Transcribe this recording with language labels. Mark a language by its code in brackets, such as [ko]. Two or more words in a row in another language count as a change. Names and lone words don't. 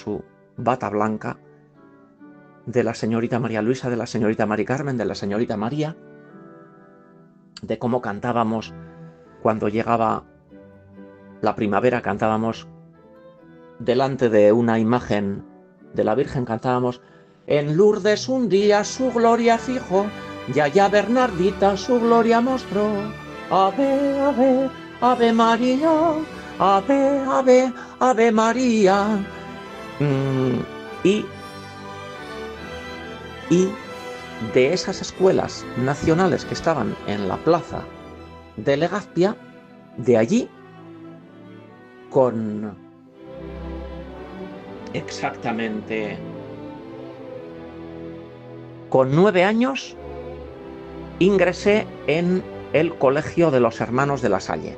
[es] con su bata blanca, de la señorita María Luisa, de la señorita Mari Carmen, de la señorita María, de cómo cantábamos cuando llegaba la primavera, cantábamos delante de una imagen de la Virgen, cantábamos: en Lourdes un día su gloria fijó, y allá Bernardita su gloria mostró. Ave, ave, ave María, ave, ave, ave María. Y de esas escuelas nacionales que estaban en la plaza de Legazpia, de allí, con exactamente con 9 años, ingresé en el Colegio de los Hermanos de la Salle.